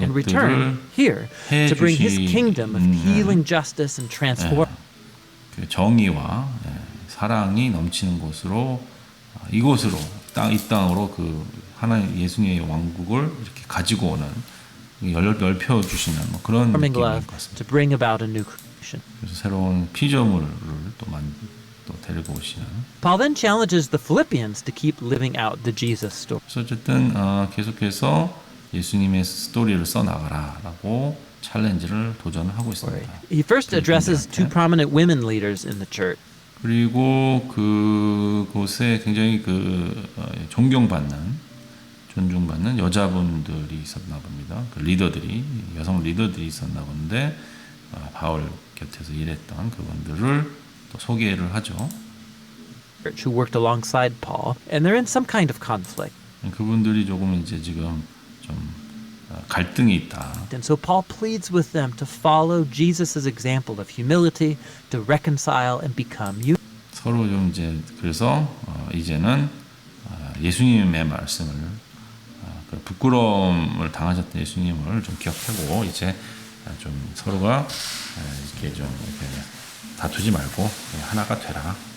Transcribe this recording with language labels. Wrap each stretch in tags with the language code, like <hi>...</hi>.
<en>and return here to bring his kingdom of healing justice and transform.</en> <ko>그 정의와 사랑이 넘치는 곳으로 이곳으로 이 땅으로 그 하나님 예수님의 왕국을 이렇게 가지고 오는 넓혀 주시는 뭐 그런 느낌인 것</ko> <en>love</en> <ko>같습니다.</ko> <en>to bring about a new creation.</en> <ko>그래서 새로운 피조물을 또 데리고 오시는.</ko> <en>Paul then challenges the Philippians to keep living out the Jesus story.</en> <ko>그래서 어쨌든 계속해서 예수님의 스토리를 써 나가라라고 챌린지를 도전을 하고 있습니다.</ko> <en>He first addresses two prominent women leaders in the church.</en> <ko>그리고 그곳에 굉장히 존중받는 여자분들이 있었나 봅니다. 그 리더들이 여성 리더들이 있었나 본데 바울 곁에서 일했던 그분들을 또 소개를 하죠.</ko> <en>Who worked alongside Paul, and they're in some kind of conflict.</en> <ko>그분들이 조금 이제 지금 좀 갈등이 있다.</ko> <en>And so Paul pleads with them to follow Jesus' example of humility, to reconcile and become you.</en> <ko>서로 좀 이제 그래서 이제는 예수님의 말씀을 부끄러움을 당하셨던 예수님을 좀 기억하고 이제 좀 서로가 이렇게 좀 이렇게 다투지 말고 하나가 되라.</ko>